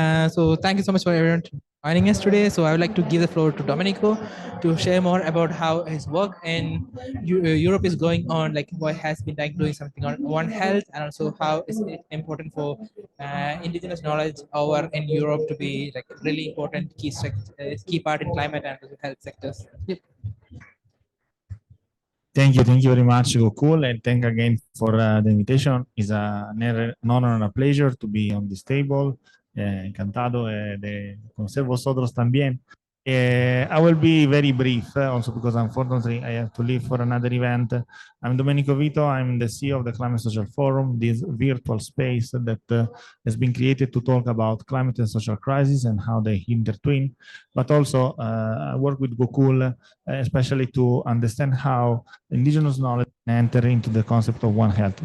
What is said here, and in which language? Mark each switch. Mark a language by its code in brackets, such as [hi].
[en] So thank you so much for everyone joining us today. So I would like to give the floor to Domenico to share more about how his work in Europe is going on, like what has been like doing something on One Health, and also how is it important for indigenous knowledge over in Europe to be like really important key part in climate and health sectors. Yep. Thank you very much, Gokul, and thank again for the invitation. It's an honor and a pleasure to be on this table. [es] Encantado de conocer vosotros también. [en] I will be very brief, also because unfortunately I have to leave for another event. I'm Domenico Vito. I'm the CEO of the Climate Social Forum, this virtual space that has been created to talk about climate and social crisis and how they intertwine. But also I work with Gokul, especially to understand how indigenous knowledge enter into the concept of One Health.